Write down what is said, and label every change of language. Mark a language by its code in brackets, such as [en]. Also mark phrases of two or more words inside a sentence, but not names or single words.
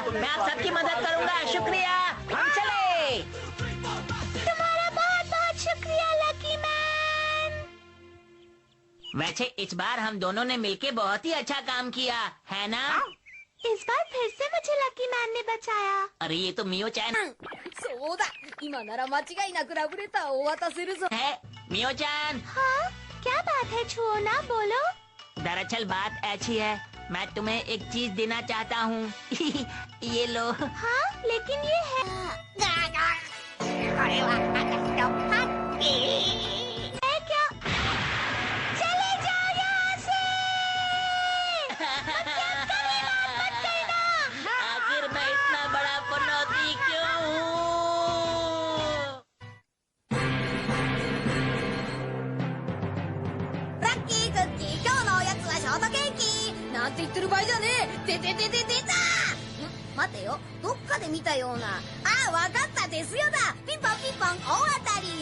[hi] मैं आप सबकी मदद करूंगा। शुक्रिया, हम चले। तुम्हारा बहुत बहुत शुक्रिया लकी मैन। वैसे इस बार हम दोनों ने मिलके बहुत ही अच्छा काम किया है ना? इस बार फिर से मुझे लकी मैन ने बचाया। अरे ये तो मियो चैन [ja] そうだ今なら間違いなくラブレターを渡せるぞ [hi] है। मियो चैन, हाँ क्या बात है छुओना, बोलो। दरअसल बात ऐसी है, मैं तुम्हें एक चीज देना चाहता हूँ। ये लो। हाँ लेकिन ये है क्या? चले जाओ यहाँ से। मत कहना। आखिर मैं इतना बड़ा पनौती क्यों हूँ? [ja] ラッキークッキー今日のおやつはショートケーキなんて言ってる場合じゃねえ。出た待てよ、どっかで見たような。ああ、わかった、ですよだ。ピンポンピンポン大当たり。